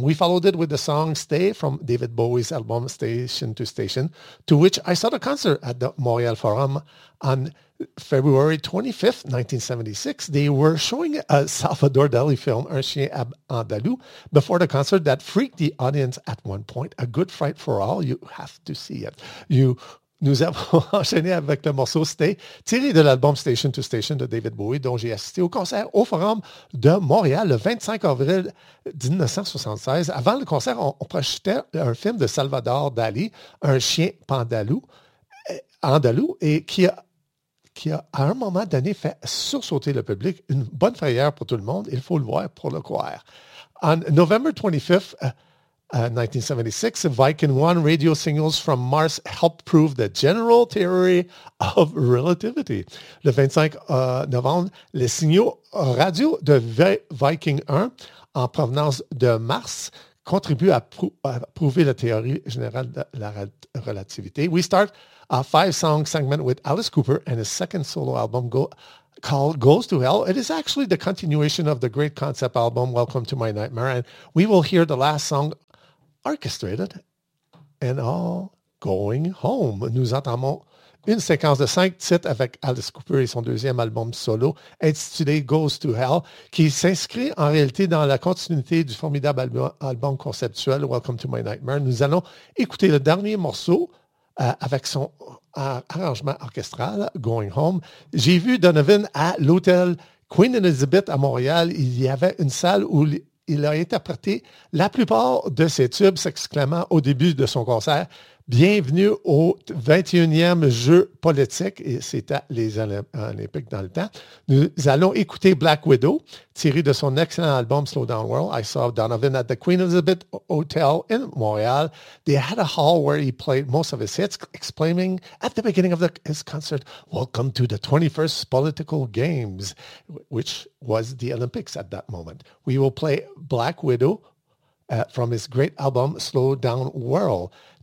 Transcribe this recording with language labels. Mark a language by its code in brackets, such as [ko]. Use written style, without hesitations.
[en] We followed it with the song Stay from David Bowie's album Station to Station, to which I saw the concert at the Montreal Forum on February 25th, 1976. They were showing a Salvador Dali film, Un Chien Andalou, before the concert that freaked the audience at one point. A good fright for all. You have to see it. [fr] Nous avons enchaîné avec le morceau Stay, tiré de l'album Station to Station de David Bowie, dont j'ai assisté au concert au Forum de Montréal le 25 avril 1976. Avant le concert, on projetait un film de Salvador Dali, Un Chien Andalou, et qui a à un moment donné fait sursauter le public. Une bonne frayeur pour tout le monde, il faut le voir pour le croire. [en] On November 25th, 1976, Viking 1 radio signals from Mars helped prove the general theory of relativity. [fr] Le 25 novembre, les signaux radio de Viking 1 en provenance de Mars contribuent à prouver la théorie générale de la relativité. [en] We start a five-song segment with Alice Cooper and his second solo album called Goes to Hell. It is actually the continuation of the great concept album Welcome to My Nightmare, and we will hear the last song orchestrated and all going home. [fr] Nous entamons une séquence de cinq titres avec Alice Cooper et son deuxième album solo intitulé Goes to Hell, qui s'inscrit en réalité dans la continuité du formidable album conceptuel Welcome to My Nightmare. Nous allons écouter le dernier morceau avec son arrangement orchestral Going Home. J'ai vu Donovan à l'hôtel Queen Elizabeth à Montréal. Il y avait une salle où il a interprété la plupart de ses tubes, s'exclamant au début de son concert, « Bienvenue au 21e jeu politique », et c'était les Olympiques dans le temps. Nous allons écouter Black Widow, tiré de son excellent album « Slow Down World ». [en] I saw Donovan at the Queen Elizabeth Hotel in Montreal. They had a hall where he played most of his hits, exclaiming at the beginning of his concert, « Welcome to the 21st Political Games », which was the Olympics at that moment. We will play Black Widow from his great album « Slow Down World ».